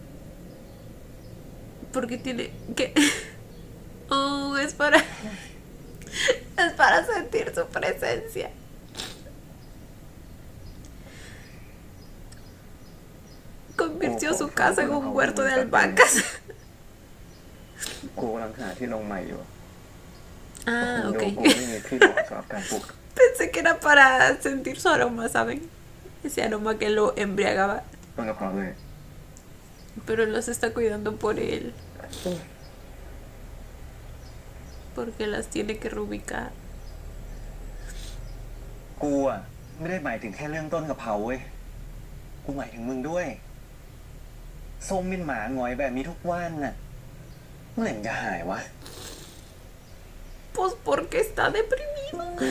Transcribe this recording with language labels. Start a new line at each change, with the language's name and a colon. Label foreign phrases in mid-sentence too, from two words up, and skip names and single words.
Spanish: Porque tiene que... Oh, es para... Es para sentir su presencia. Convirtió su casa en un huerto de albahacas.
Thai: กูกำลังหาที่ลงใหม่อยู่
Spanish: Ah,
Thai: ดู
Spanish: ok.
Thai: กูไม่มีที่เหมาะสำหรับการปลูก
Spanish: Pensé que era para sentir su aroma, ¿saben? Ese aroma que lo embriagaba.
Thai: ต้นกะเพราเลย
Spanish: Pero los está cuidando por él. Porque las tiene que reubicar.
Thai: กูอะไม่ได้หมายถึงแค่เรื่องต้นกะเพราเว้ย กูหมายถึงมึงด้วย ส้มเป็นหมาหงอยแบบนี้ทุกวันน่ะ เมื่อไหร่มันจะหายวะ
Spanish: Pues porque está deprimido.